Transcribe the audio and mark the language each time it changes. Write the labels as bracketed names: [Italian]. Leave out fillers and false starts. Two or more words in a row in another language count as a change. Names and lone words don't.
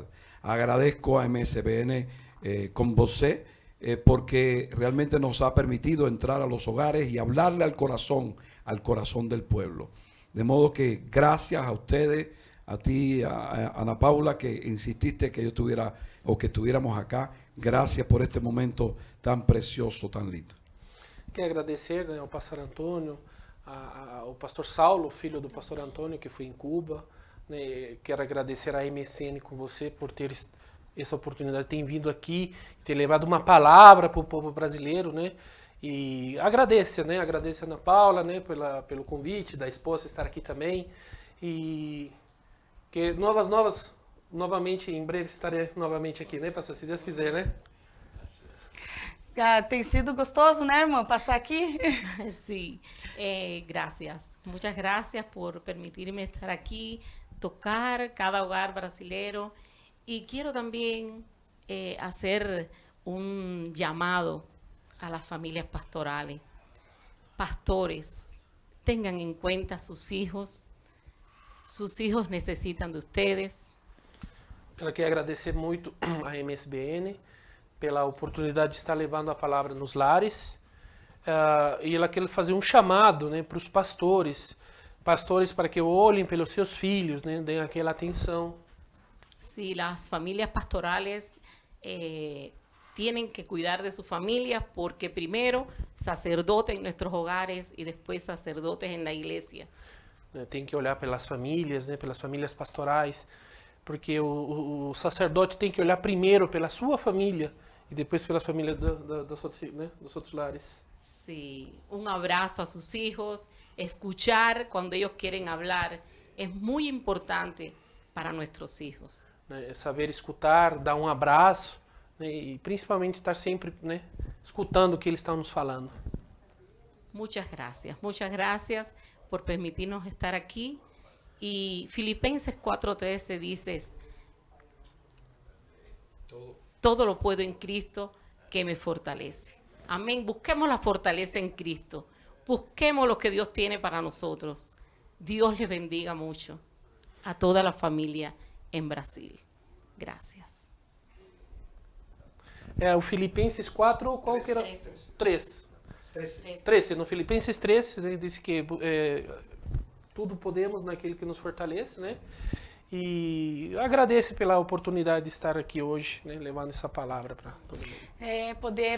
[Spanish] Agradezco a MSBN con você, porque realmente nos ha permitido entrar a los hogares y hablarle al corazón del pueblo. De modo que gracias a ustedes, a ti, a Ana Paula, que insististe que yo estuviera o que estuviéramos acá. Gracias por este momento tan precioso, tan lindo. [Portuguese] Quero agradecer, né, ao pastor Antônio, ao pastor Saulo, filho do pastor Antônio, que foi em Cuba. Né, quero agradecer a MSN com você por ter essa oportunidade, ter vindo aqui, ter levado uma palavra para o povo brasileiro, né? E agradeço, né? Agradeço a Ana Paula, né, pelo convite, da esposa estar aqui também. E que novamente, em breve estarei novamente aqui, né, pastor? Se Deus quiser, né? Tem sido gostoso, né, irmã, passar aqui? [Spanish] Sí, gracias. Muchas gracias por permitirme estar aquí, tocar cada hogar brasilero. Y quiero también hacer un llamado a las familias pastorales. Pastores, tengan en cuenta a sus hijos. Sus hijos necesitan de ustedes. [Portuguese] Eu quero agradecer muito a MSBN pela oportunidade de estar levando a palavra nos lares. E ela quer fazer um chamado, né, para os pastores para que olhem pelos seus filhos, né, deem aquela atenção. [Spanish] Sí, las familias pastorales tienen que cuidar de sus familias, porque primero sacerdotes en nuestros hogares y después sacerdotes en la iglesia. [Portuguese] Tem que olhar pelas famílias, né, pelas famílias pastorais, porque o sacerdote tem que olhar primeiro pela sua família e depois pelas famílias dos outros lares. [Spanish] Sí, un abrazo a sus hijos, escuchar cuando ellos quieren hablar, es muy importante para nuestros hijos. [Portuguese] Né, saber escutar, dar um abraço, né, e principalmente estar sempre, né, escutando o que eles estão nos falando. [Spanish] Muchas gracias por permitirnos estar aquí. Y Filipenses 4:13 dice, todo lo puedo en Cristo que me fortalece. Amén. Busquemos la fortaleza en Cristo. Busquemos lo que Dios tiene para nosotros. Dios les bendiga mucho a toda la familia en Brasil. Gracias. [Portuguese] O Filipenses 4, qual que era? 3. 13. No Filipenses 3, ele disse que tudo podemos naquele que nos fortalece, né? E agradeço pela oportunidade de estar aqui hoje, né, levando essa palavra para todo mundo.